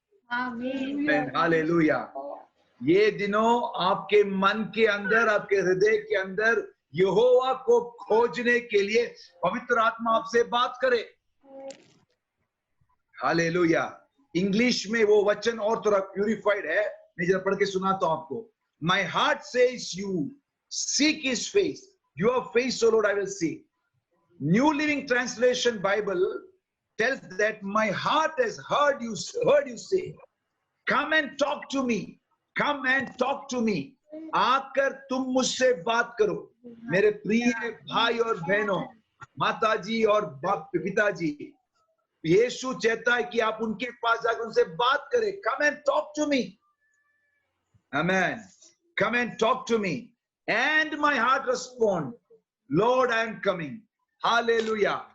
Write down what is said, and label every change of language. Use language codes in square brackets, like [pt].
[hi] आमीन, हालेलुया। ये दिनों आपके मन के अंदर, आपके हृदय के अंदर यहोवा को खोजने के लिए पवित्र आत्मा आपसे बात करे। हालेलुया। इंग्लिश में वो वचन और थोड़ा प्यूरिफाइड है, मैं जरा पढ़ के सुनाता हूं आपको। [en] My heart says you seek His face, your face, O Lord, I will see. New Living Translation Bible tells that my heart has heard you say, come and talk to me, come and talk to me. [hi] आकर तुम मुझसे बात करो। मेरे प्रिय भाई और बहनों, माताजी और पिताजी, यीशु चाहता है कि आप उनके पास जाकर उनसे बात करें। [en] Come and talk to me. Amen. Come and talk to me. And my heart respond, Lord, I am coming. Hallelujah.